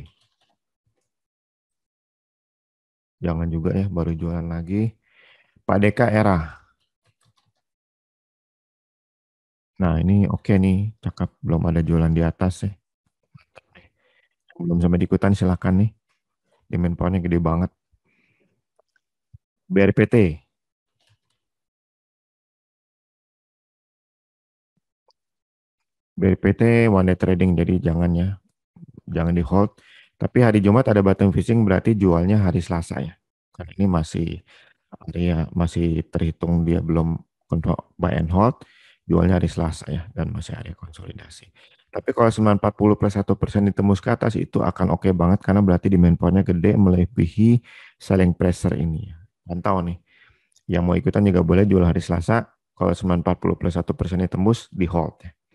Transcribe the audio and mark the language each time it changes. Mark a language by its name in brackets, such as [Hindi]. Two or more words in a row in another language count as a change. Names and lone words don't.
[Indonesian] Jangan juga ya, baru jualan lagi. Pak Deka Era. Nah ini oke nih, cakep. Belum ada jualan di atas ya. Belum sampai di ikutan silakan nih. [English] Demand power-nya [Indonesian] gede banget. BRPT. BRPT [English] one day trading, [Indonesian] jadi jangan ya. Jangan di hold. Tapi hari Jumat ada [English] bottom fishing [Indonesian] berarti jualnya hari Selasa ya. Karena ini masih terhitung dia belum kontrol [English] buy and hold, [Indonesian] jualnya hari Selasa ya dan masih area konsolidasi. Tapi kalau 940 plus 1% ditembus ke atas itu akan oke banget karena berarti [English] demand power-nya [Indonesian] gede melebihi [English] selling pressure [Indonesian] ini. Pantau nih. Yang mau ikutan juga boleh jual hari Selasa. Kalau 940 plus 1% ditembus di hold ya.